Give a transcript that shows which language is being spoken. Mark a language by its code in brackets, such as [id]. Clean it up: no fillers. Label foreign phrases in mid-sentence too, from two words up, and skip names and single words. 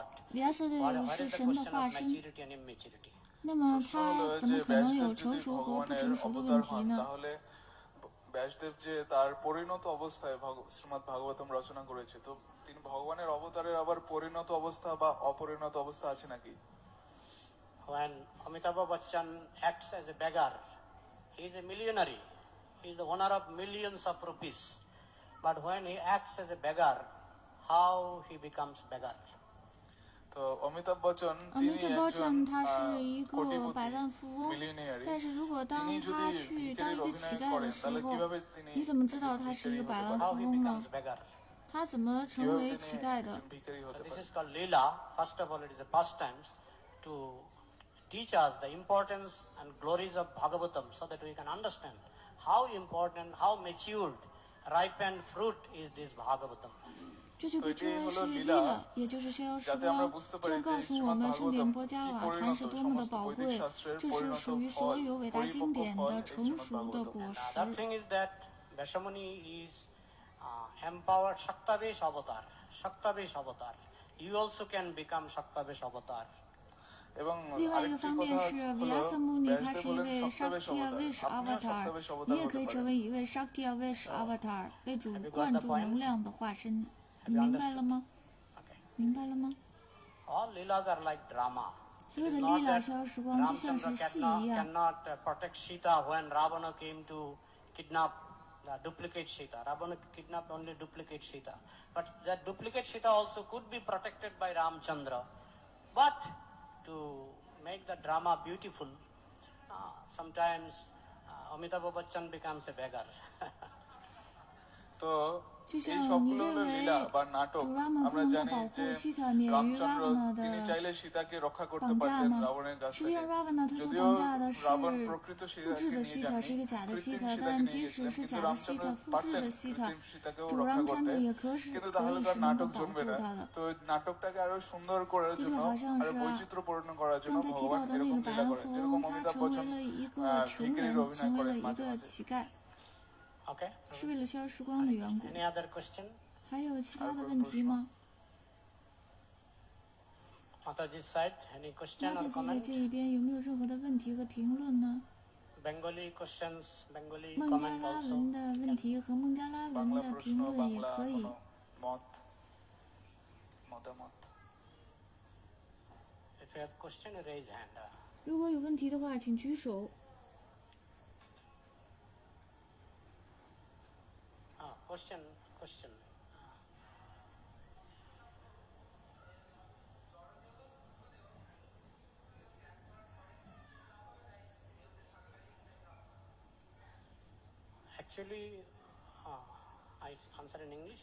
[zh] 亚瑟的 [en] What [zh] 也 [en] is [zh] 是 [en] the [zh] 神的 [en] question [zh] 化 [en] of [zh] 身， [en] maturity and immaturity? [zh] 那么 [bn] প্রশ্ন [zh] 他 [bn] হলো [zh] 怎么 [bn] যে [zh] 可能有 [bn] ব্যাসদেব [zh] 成 [bn] যদি [zh] 熟和不 [bn] ভগবানের [zh] 成熟的 [bn] অবতার [zh] 问题 [bn] হন, [zh] 呢？ [bn] তাহলে ব্যাসদেব যে তার পরিণত অবস্থায় শ্রীমদ্ ভাগবতম রচনা করেছে, তো তিনি ভগবানের অবতারের আবার পরিণত অবস্থা বা অপরিণত অবস্থা আছে নাকি? [en] When Amitabh Bachchan acts as a beggar, he is a millionaire. He is the owner of millions of rupees. But when he acts as a beggar, how he becomes beggar? [bn] তো অমিতাভ বচ্চন [zh] 阿 [bn] তিনি [zh] 弥陀 [bn] একজন [zh] 佛镇他是一个 [bn] কোটিপতি [zh] 百万富翁， [bn] মিলিয়নিয়ারি। [zh] 但是如果 [bn] তিনি [zh] 当 [bn] যদি [zh] 他去当一 [bn] ভিখারির [zh] 个乞 [bn] অভিনয় [zh] 丐 的 [bn] করেন, [zh] 时 [bn] তাহলে [zh] 候， [bn] কিভাবে তিনি [zh] 你怎么知道他是一个 [bn] ভিখারি [zh] 百 [bn] হতে [zh] 万 [bn] পারেন? [en] How [zh] 富 [en] he [zh] 翁呢 [en] becomes？beggar? [zh] 他怎么成 [bn] কিভাবে [zh] 为 [bn] তিনি [zh] 乞丐的？ [bn] একজন ভিখারি [en] So [bn] হতে [en] this [bn] পারেন? [en] is called Leela. First of all, it is a pastime to teach us the importance and glories of Bhagavatam so that we can understand how important, how matured, ripened fruit is this Bhagavatam. [zh] 这就被称为是 Lila， Lila，也就是逍遥时 [bn] যাতে আমরা [zh] 光。 [bn] বুঝতে [zh] 这 [bn] পারি [zh] 样 [bn] যে [zh] 告诉我 [bn] শ্রীমদ্ [zh] 们圣典 [bn] ভাগবতম [zh] 波迦 [bn] কি [zh] 瓦坛 [bn] পরিণত [zh] 是多么的 [bn] সমস্ত [zh] 宝 [bn] বৈদিক [zh] 贵， [bn] শাস্ত্রের [zh] 这是 [bn] পরিণত [zh] 属于 [bn] ফল, [zh] 所有伟大经 [bn] পরিপক্ক [zh] 典 [bn] ফল [zh] 的 [bn] এই [zh] 成 [bn] শ্রীমদ্ [zh] 熟的 [bn] ভাগবতম। [zh] 果 [en] Another [zh] 实。 [en] thing is that Veshamuni is empowered Shaktavesh avatar. Shaktavesh avatar. You also can become Shaktavesh avatar. [bn] এবং [zh] 另外一个 [bn] আরেকটি [zh] 方 [bn] কথা [zh] 面是 [bn] হলো [zh] 维亚瑟穆尼，他 [bn] ব্যাসদেব [zh] 是一 [bn] হলেন [zh] 位 [bn] সপ্তবেশ [zh] Shaktiavesh [bn] অবতার। আপনিও [zh] Avatar， [bn] সপ্তবেশ [zh] 你 [bn] অবতার [zh] 也可 [bn] হতে [zh] 以成 [bn] পারেন। [zh] 为一位 Shaktiavesh Avatar，被主灌注能量的化身。你 [en] you [zh] 明白了吗？ [en] Okay. [zh] 明白了吗？ [en] All Leelas are like drama. [zh] 所有的 [en] It is [zh] 丽 [en] not [zh] 拉 [en] that [zh] 逍遥时光就像 [en] Ramchandra [zh] 是戏一样。 [en] cannot protect Sita when Ravana came to kidnap the duplicate Sita. Ravana kidnapped only duplicate Sita. But that duplicate Sita also could be protected by Ramchandra. But to make the drama beautiful, sometimes Amitabh Bachchan becomes a beggar. [bn] তো [zh] 就 [bn] এই [zh] 像你 [bn] সবগুলো [zh] 认 [bn] হলো [zh] 为 [bn] লীলা বা নাটক [zh] 主拉们不 [bn] আমরা [zh] 能够 [bn] জানি [zh] 保 [bn] যে [zh] 护西塔免于 [bn] রামচন্দ্র [zh] Ravana [bn] তিনি [zh] 的 [bn] চাইলে সীতাকে রক্ষা করতে [zh] 绑架 [bn] পারতেন [zh] 吗？ [bn] রাবণের কাছ [zh] 实际 [bn] থেকে [zh] 上 Ravana 他所 [bn] যদিও [zh] 绑架的是 [bn] রাবণ প্রকৃত [zh] 复 [bn] সীতাকে [zh] 制的 [bn] নিয়ে [zh] 西塔，是 [bn] যাননি [zh] 一个假的西 [bn] কৃত্রিম [zh] 塔， [bn] সীতাকে [zh] 但 [bn] নিয়ে [zh] 即 [bn] গেছিলেন [zh] 使是 [bn] কিন্তু [zh] 假的西 [bn] রামচন্দ্র [zh] 塔、复制 [bn] পারতেন [zh] 的西塔， [bn] কৃত্রিম সীতাকেও [zh] 主 [bn] রক্ষা [zh] 让 [bn] করতে [zh] 真的也可以 [bn] কিন্তু তাহলে [zh] 是 [bn] তার [zh] 能够 [bn] নাটক [zh] 保 [bn] জমবে [zh] 护 [bn] না [zh] 他的。 [bn] তো নাটকটাকে আরো সুন্দর করার [zh] 这就 [bn] জন্য [zh] 好像 [bn] আরো [zh] 是 [bn] বৈচিত্র্যপূর্ণ করার [zh] 刚 [bn] জন্য [zh] 才提 [bn] ভগবান [zh] 到的那 [bn] এরকম [zh] 个百 [bn] লীলা [zh] 万 [bn] করেন [zh] 富 [bn] যেরকম [zh] 翁，他 [bn] অমিতাভ [zh] 成为 [bn] বচ্চন [zh] 了一个穷 [bn] ভিখিরির [zh] 人， [bn] অভিনয় [zh] 成为 [bn] করেন [zh] 了一 [bn] মাঝে [zh] 个 [bn] মাঝে [zh] 乞丐， [en] Okay? [zh] 是为了消时光的缘故。 [en] Any other question? [zh] 还有其他的问题吗？ [en] Mataji's side, any [zh] 马 [en] question [zh] 塔 [en] or [zh] 姐姐 [en] comment? [zh] 这一边有没有任何的问题和评论呢？ [en] Bengali questions, Bengali [zh] 孟加 [en] comment [zh] 拉 [en] also. [zh] 文的问题和孟加拉文 [bn] বাংলা [zh] 的 [bn] প্রশ্ন [zh] 评论也 [bn] বাংলা [zh] 可以。 [bn] কোনো মতামত [en] If you have question, raise hand. [zh] 如果有问题的话，请举手。 [en] Question. Actually, I answer in English.